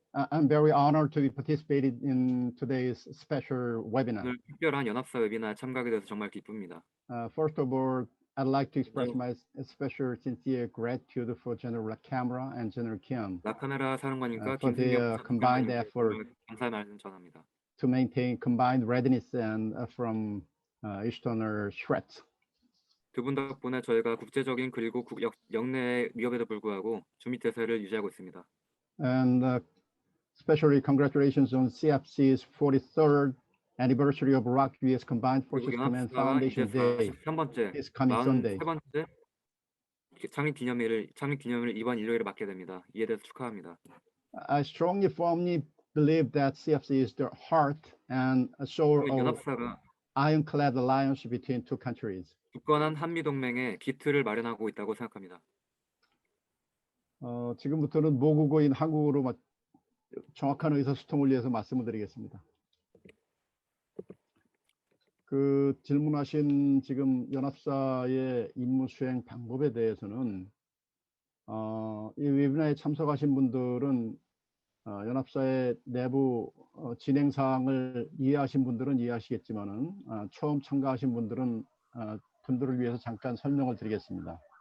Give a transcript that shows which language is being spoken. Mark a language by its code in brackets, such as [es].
[en] I'm very honored to be participated in today's special webinar. [ko] 오늘 특별한 연합사 웨비나에 참가하게 돼서 정말 기쁩니다. [en] First of all, I'd like to express my special sincere gratitude for General Camera and General Kim [ko] 라카메라 사령관님과 [en] for their combined effort [ko] 감사의 말씀 전합니다. [en] to maintain combined readiness and from external threats. [ko] 두 분 덕분에 저희가 국제적인 그리고 영내 위협에도 불구하고 준비 태세를 유지하고 있습니다. [en] And especially congratulations on CFC's 43rd anniversary of Iraq-US Combined Forces Command Foundation Day. [ko] 43번째, [en] This coming Sunday. [ko] 43번째 창립 기념일을 이번 일요일에 맞게 됩니다. 이에 대해서 축하합니다. [en] I strongly, firmly believe that CFC is the heart and soul of [ko] 연합사가 [en] ironclad alliance between two countries. [ko] 굳건한 한미 동맹의 기틀을 마련하고 있다고 생각합니다. 지금부터는 모국어인 한국어로 정확한 의사소통을 위해서 말씀을 드리겠습니다. 그 질문하신 지금 연합사의 임무 수행 방법에 대해서는 이 웨비나에 참석하신 분들은 연합사의 내부 진행 사항을 이해하신 분들은 이해하시겠지만은 처음 참가하신 분들은 분들을 위해서 잠깐 설명을 드리겠습니다.